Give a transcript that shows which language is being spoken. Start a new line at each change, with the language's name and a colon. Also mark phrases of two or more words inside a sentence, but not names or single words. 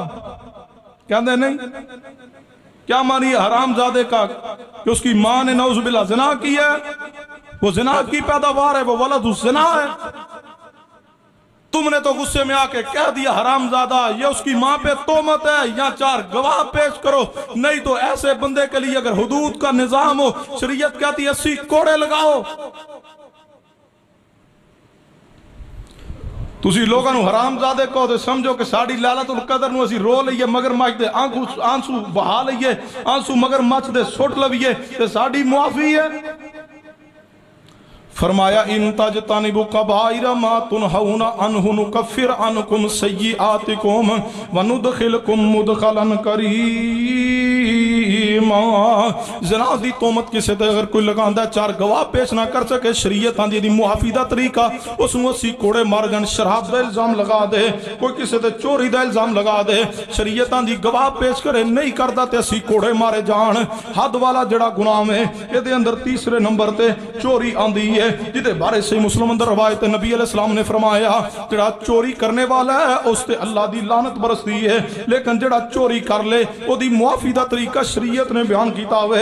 Urdu: کہندے نہیں کیا مانی حرام زادے کا کہ اس کی ماں نے
Arabic: نعوذ باللہ
Urdu: زنا کیا ہے، وہ زنا کی پیداوار ہے، وہ
Arabic: ولد الزنا
Urdu: ہے. تم نے تو غصے میں آ کے کہہ دیا حرام زادہ، یہ اس کی ماں پہ تہمت ہے، یا 4 گواہ پیش کرو. نہیں تو ایسے بندے کے لیے اگر حدود کا نظام ہو، شریعت کہتی ہے 80 کوڑے لگاؤ.
Punjabi: تسی لوگاں نو حرام زادے کو تو سمجھو کہ ساڑی لیلۃ القدر نو اسی رو لئیے مگر مچ دے آنسو بہا لئیے، آنسو مگر مچ دے سٹ لویے تے ساڑی معافی ہے.
Arabic: فرمایا ان تجتنبوا کبائر ما تنہون عنہ نکفر عنکم سیئاتکم وندخلکم مدخلا کریما.
Punjabi: زنا دی تہمت کسے تے اگر کوئی لگاندا 4 گواہ پیش نہ کر سکے، شریعت آندی دی معافی دا طریقہ اس نو 80 کوڑے مار جان. شراب دا الزام لگا دے، کوئی کسے تے چوری دا الزام لگا دے، شریعت آندی گواہ پیش کرے نہیں کردا تے 80 کوڑے مارے جان. حد والا جڑا گناہ ہے اے دے اندر تیسرے نمبر تے چوری آندی ہے، جدے بارے سے مسلم اندر روایت نبی
Arabic: علیہ السلام
Punjabi: نے فرمایا جڑا چوری کرنے والا ہے اس تے اللہ دی لعنت برستی ہے، لیکن جڑا چوری کر لے او دی معافی دا طریقہ شریعت نے بیان کیتا ہوئے.